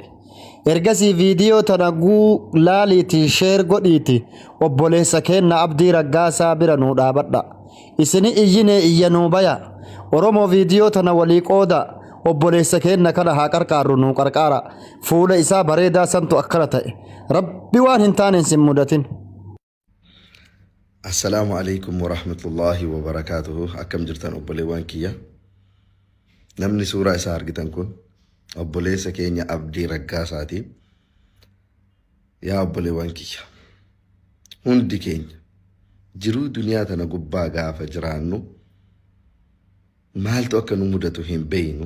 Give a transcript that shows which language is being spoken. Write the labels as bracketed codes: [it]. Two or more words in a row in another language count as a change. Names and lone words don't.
[om] Ergasii viidiyoo tana laaliitii sheer godhiiti obboleessa keenna Abdii Raggaasaa bira nuu dhaabadha. Isini iyyinee iyyanuu baya. Oromoo viidiyoo tana walii qooda obboleessa keenna kana haa qarqaarru nuu qarqaara. Fuula isaa bareedaa santu akkana ta'e. Rabbi waan hin taane sin mudatin. [ar] السلام عليكم ورحمة الله وبركاته. [om] Akkam jirtan obboleewwan kiyya. Namni suuraa isaa argitan kun obboleessa keenya Abdii Raggaasaati. Yaa obboleewwan kiyya, hundi keenya jiruu duniyaa tana gubbaa gaafa jiraannu maaltu akka nu mudatu hin beeynu.